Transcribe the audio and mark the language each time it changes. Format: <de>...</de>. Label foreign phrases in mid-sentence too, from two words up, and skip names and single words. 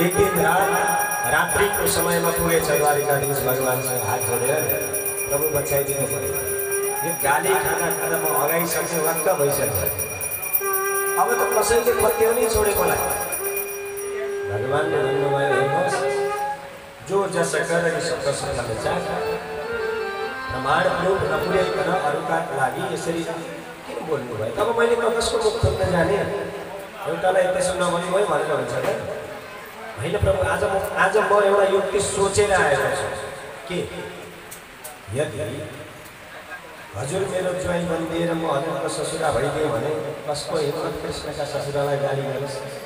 <ne>एक दिन रात्रिको समयमा पुगेछ द्वारिकाधीश भगवानसँग हात जोडेर, प्रभु बचाइदिनु पर्यो, यो गाली खाना खाना म अगाइसक्ने वाक्क भइसक्यो, अब त कसैले पत्याउनै छोडेको मलाई। भगवानले भन्नुभयो, हेर्नुहोस्, जो जस कर शब्द सफल चाह प्रमाण प्रूफ नपुर्याइकन अरूका लागि यसरी किन बोल्नु भयो? तब मैले कसको मुख खोल्न जाने? एउटालाई त्यसो नभन्नु भयो भनेर हुन्छ त होइन? प्रभु आज म एउटा युक्ति सोचेर आएको छु कि यदि हजुर मेरो ज्वाइँ बनिदिएर म हजुरको ससुरा भइदिएँ भने कसको हिम्मत कृष्णका ससुरालाई गाली गरोस्?</ne>